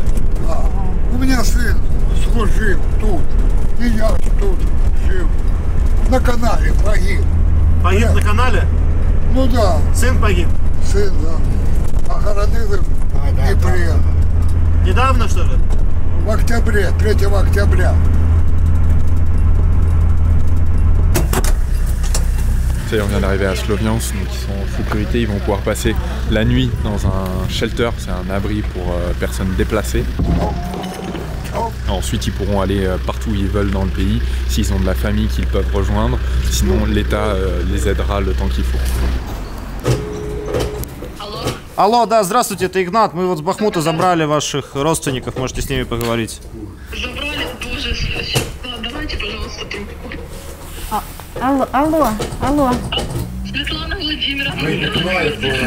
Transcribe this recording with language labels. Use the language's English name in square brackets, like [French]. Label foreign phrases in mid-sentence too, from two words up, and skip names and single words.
[Russian] У меня сын служил тут. И я тут жил. На канале погиб. Погиб на канале? Ну да. Сын погиб? Сын, да. Охоронил в Днепре. Недавно, что ли? В октябре, 3 октября. [French] Ça y est, on vient d'arriver à Sloviansk, donc ils sont en sécurité, ils vont pouvoir passer la nuit dans un shelter, c'est un abri pour personnes déplacées. Ensuite, ils pourront aller partout où ils veulent dans le pays, s'ils ont de la famille qu'ils peuvent rejoindre, sinon l'État les aidera le temps qu'il faut. [Russian] Алло, да, здравствуйте, это Игнат. Мы вот с Бахмута забрали ваших родственников, можете с ними поговорить. Забрали? Боже, давайте, пожалуйста, трубку. Алло. Светлана Владимировна.